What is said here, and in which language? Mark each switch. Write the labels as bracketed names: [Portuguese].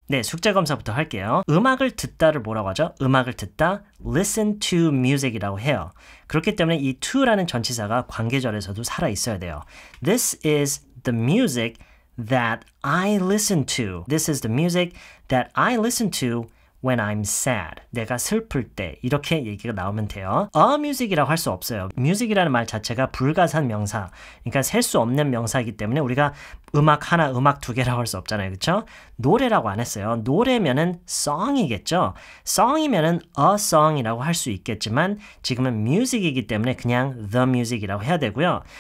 [Korean] 네, 숙제 검사부터 할게요. 음악을 듣다를 뭐라고 하죠? 음악을 듣다, [English] listen to music [Korean] 이라고 해요. 그렇기 때문에 이 to라는 전치사가 관계절에서도 살아 있어야 돼요. [English] This is the music that I listen to. This is the music that I listen to when I'm sad. [Korean] 내가 슬플 때 이렇게 얘기가 나오면 돼요. A music이라고 할 수 없어요. music이라는 말 자체가 불가산 명사, 그러니까 셀 수 없는 명사이기 때문에 우리가 음악 하나, 음악 두 개라고 할 수 없잖아요. 그렇죠? 노래라고 안 했어요. 노래면은 song이겠죠. song이면은 a song이라고 할 수 있겠지만 지금은 music이기 때문에 그냥 the music이라고 해야 되고요.